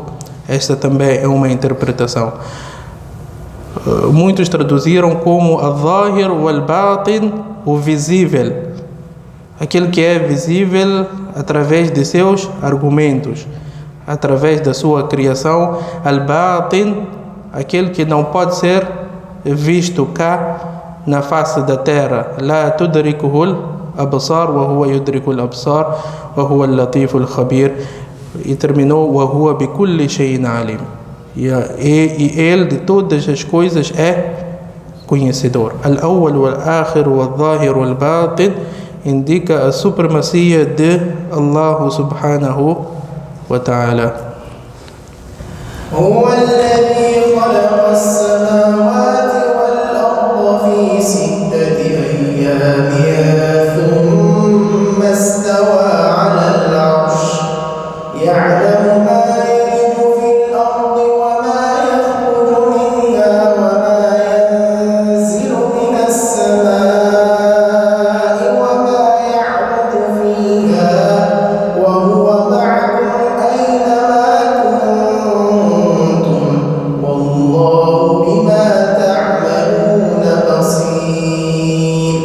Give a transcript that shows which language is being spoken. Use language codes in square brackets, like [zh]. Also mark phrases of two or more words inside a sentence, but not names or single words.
[pt] Esta também é uma interpretação. Muitos traduziram como [ar] الظاهر والباطن, [pt] o visível, aquele que é visível através de seus argumentos, através da sua criação. Al-Batin, aquele que não pode ser visto cá na face da terra. [ar] لا تدركه الأبصار وهو يدرك الأبصار وهو اللطيف الخبير. [pt] E terminou: [ar] وهو بكل شيء عليم. [pt] E ele de todas as coisas é conhecedor. [ar] الأول والآخر والظاهر والباطن [pt] indica a supremacia de Allah [ar] سبحانه وتعالى. هو الذي خلق السماوات والأرض في 6 أيام ثم استوى على العرش يعلم ما يلج في الأرض وما يخرج منها وما ينزل من السماء وما يعرج فيها وهو معكم أينما كنتم والله بما تعملون بصير.